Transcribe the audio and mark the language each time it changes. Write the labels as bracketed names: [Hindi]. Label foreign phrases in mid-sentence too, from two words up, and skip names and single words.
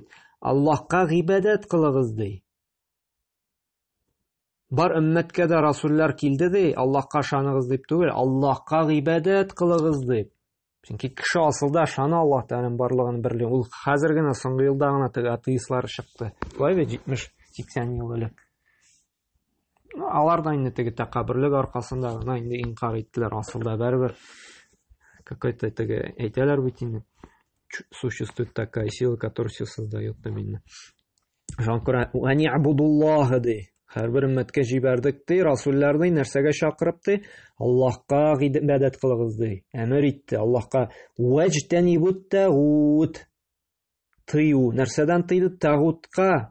[Tatar] Аллаһка гыйбадәт кылыгыз ди. Бар өммәткә дә расуллар килде ди, Аллаһка ышаныгыз дип түгел, Аллаһка гыйбадәт кылыгыз дип. Чөнки кеше асылда ышана Аллаһ Тәгаләнең барлыгын берлеген. Ул хәзер генә соңгы елда гына теге атеистлар чыкты. Шулай бит, 70-80 ел элек. Алар да инде теге тәкаббүрлек аркасында гына инде инкар иттеләр. Асылда бәрбер какой-то теге әйтәләр бит инде. [Russian] Существует такая сила, которая все создает именно. [Tatar] Шуңа күрә [Arabic] «أن اعبدوا الله» [Tatar] ди. Һәрбер өммәткә җибәрдек ди, расулларны нәрсәгә чакырып ди? Аллаһка гыйбадәт кылыгыз ди. Әмер итте Аллаһка [Arabic] «واجتنبوا الطاغوت». [Tatar] Тыю. Нәрсәдән тыйды? Тагутка.